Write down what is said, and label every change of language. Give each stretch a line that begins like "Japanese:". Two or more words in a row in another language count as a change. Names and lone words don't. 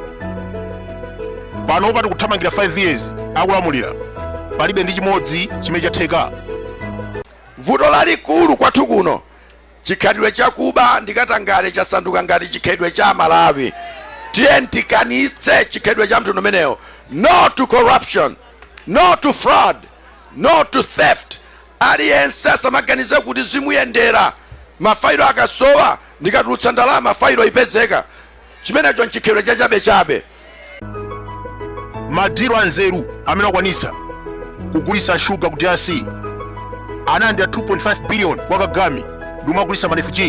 Nyanja: Pano pati kuthamangira 5 years akulamulira palibe ndi chimodzi chimene chatheka. Vuto lalikulu kwathu kuno chikhalidwe chakuba ndikatangale chasanduka ngati chikhalidwe cha Malawi. Tiye tikanitse chikhalidwe cha mtundu umeneyo.
English: No to corruption, no to fraud, no to theft.
Nyanja: Aliyense asamaganize kuti zimuyendera mafailo akasowa ndikatulutsa ndalama failo ipezeka. Chimenecho nchikhalidwe chabe. Madiro anzeru amene akwanitsa kugulitsa shuga ku DRC anandi ya 2.5 billion kwa Kagame ndi magulitsa marefuji.